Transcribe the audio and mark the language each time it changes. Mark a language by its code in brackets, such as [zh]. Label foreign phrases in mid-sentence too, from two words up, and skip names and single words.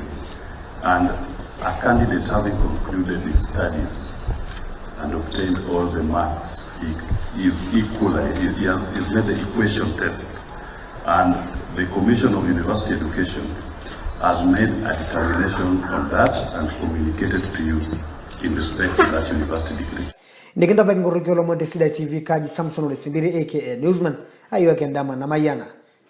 [en] And a candidate having concluded his studies and obtained all the marks, he is equal, he has made the equation test. And the Commission of University Education has made a determination on that and communicated to you in respect to that university degree. [mas] Nikenda baki ngorokyo lo Sidai TV kaji Samson Simpiri aka Newsman ayo akendama na mayana.